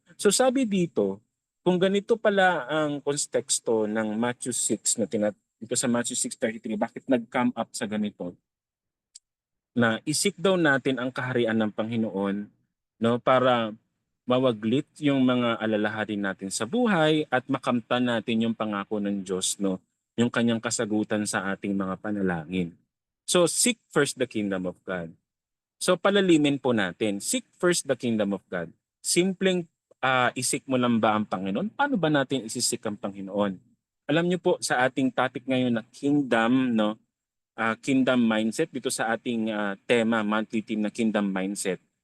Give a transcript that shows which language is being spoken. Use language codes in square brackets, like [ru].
[tl] So sabi dito, kung ganito pala ang konteksto ng Matthew 6 na dito sa Matthew 6:33, bakit nag-come up sa ganito? Na isik daw natin ang kaharian ng Panginoon, no, para mawaglit yung mga alalahanin natin sa buhay at makamtan natin yung pangako ng Diyos, no, yung kanyang kasagutan sa ating mga panalangin. [en] So seek first the kingdom of God. So [tl] palalimin po natin, [en] seek first the kingdom of God. [tl] Simpleng isik mo lang ba ang Panginoon? Paano ba natin isisik ang Panginoon? Alam niyo po sa ating topic ngayon na kingdom, no, kingdom mindset dito sa ating tema, monthly theme na kingdom mindset.